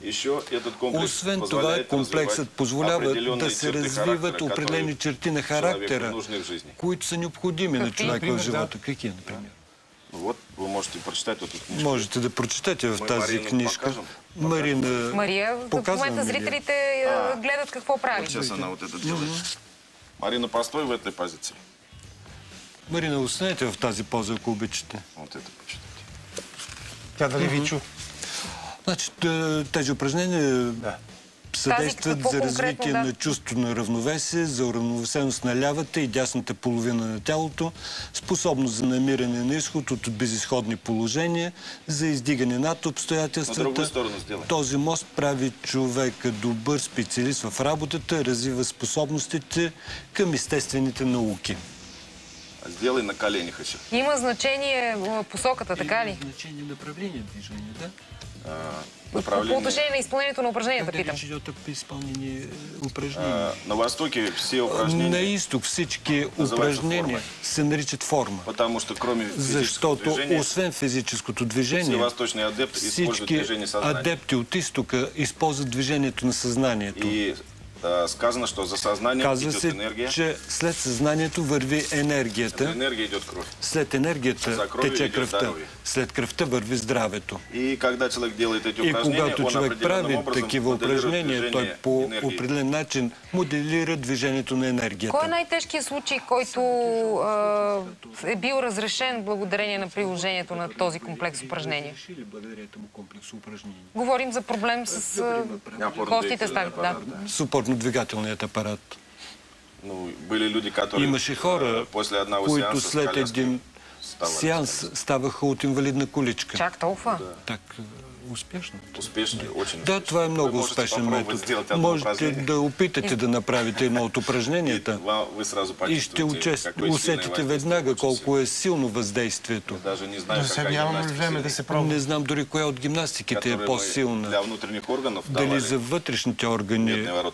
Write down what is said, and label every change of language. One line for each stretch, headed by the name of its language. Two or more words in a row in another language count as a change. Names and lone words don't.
Bulgarian: Освен това, комплексът позволява да се развиват определени черти на характера, които са необходими на човека в живота. Какви, например? Можете да прочетете в тази книжка. Мария, в момента зрителите гледат какво прави.
Russian: Марина, постой в этой позиции.
Bulgarian: Марина, останете в тази поза, ако обичате. Тя дали ви чу? Значи, тези упражнения съдействат за развитие на чувство на равновесие, за уравновесеност на лявата и дясната половина на тялото, способност за намиране на изход от безизходни положения, за издигане над обстоятелствата. Този мост прави човека добър специалист в работата, развива способностите към естествените науки.
Russian: Сделай на коленях еще.
Bulgarian: Има значение посоката, така ли? Има значение направление движение, да? По отношение на изпълнението на упражненията, питам. Как да речете при изпълнение упражнения?
Russian: На Востоке все упражнения...
Bulgarian: На изток всички упражнения се наричат форма. Защото освен физическото движение, всички адепти от изтока използват движението на съзнанието.
Russian: Сказано, что за сознанием идет энергия.
Bulgarian: Казва се, че след съзнанието върви енергията.
Russian: След енергия идет кровь.
Bulgarian: След енергията тече кръвта. След кръвта върви здравето. И когато човек прави такива упражнения, той по определен начин моделира движението на енергията. Кой е най-тежкият случай, който е бил разрешен благодарение на приложението на този комплекс упражнения? Говорим за проблем с костите, ставите. Опорно-двигателният апарат. Имаше хора, които след един сеанс ставаха от инвалидна количка. Чак толкова? Так, успешно.
Russian: Очень.
Bulgarian: Да, това е много успешен метод. Можете да опитате да направите едно от упражненията и ще усетите веднага колко е силно въздействието. Нямаме време да се пробва. Не знам дори коя от гимнастиките е по-силна. Дали за вътрешните органи.